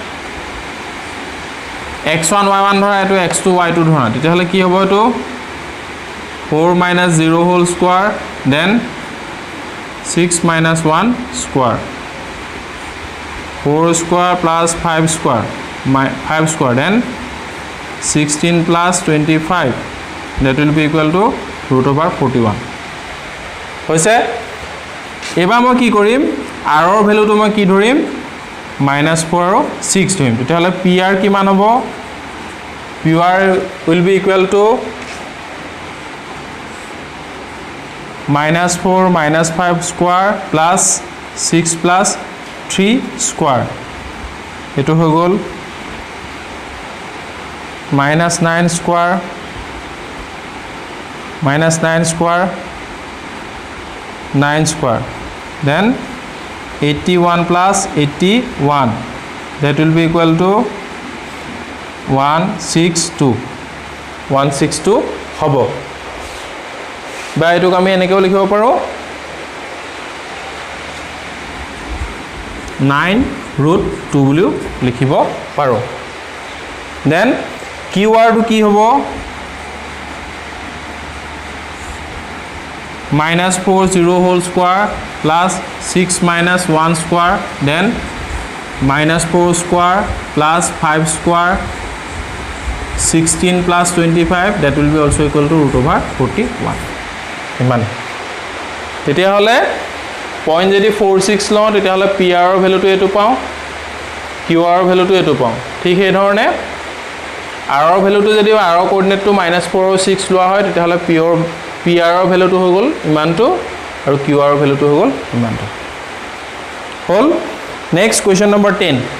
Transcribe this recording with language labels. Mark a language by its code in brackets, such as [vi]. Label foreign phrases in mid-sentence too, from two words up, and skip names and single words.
[as] x1 y1 ধৰা এটো x2 y2 ধৰা তেতিয়াহ'লে কি হ'ব এটো 4 - 0 [en] whole square then 6 - 1 square 4 square plus 5 square then 16 plus 25 that will be equal to √41 [as] হৈছে এবাৰ মই কি কৰিম r ৰ ভ্যালুটো মই কি ধৰিম -4 আৰু 6 ধৰিম তেতিয়াহ'লে pr কিমান হ'ব [en] pr will be equal to -4 - 5 স্কয়াৰ plus 6 plus 3 স্কয়াৰ [as] এটো হৈ গল [en] -9 square -9 square 9 square then 81 plus 81 that will be equal to 162 [as] হব বা এটুক আমি এনেকেও লিখিব পাৰো [en] 9√2 [as] বুলিও লিখিব পাৰো [en] then [as] কিওয়াৰ্ড কি হ'ব [en] -40 whole square plus 6 minus 1 square then -4 square plus 5 square 16 plus 25 that will be also equal to √41 [as] ইমান তেতিয়া হলে পইণ্ট যদি 46 লওঁ তেতিয়া হলে pr ৰ ভ্যালুটো এটো পাওঁ qr ৰ ভ্যালুটো এটো পাওঁ ঠিক এই ধৰণে r ৰ ভ্যালুটো যদি r ৰ কোঅৰ্ডিনেটটো -4 আৰু 6 লোৱা হয় তেতিয়া হলে pr ৰ ভ্যালুটো হৈ গল ইমানটো আৰু qr ৰ ভ্যালুটো হৈ গল ইমানটো হল [en] next question number [as] 10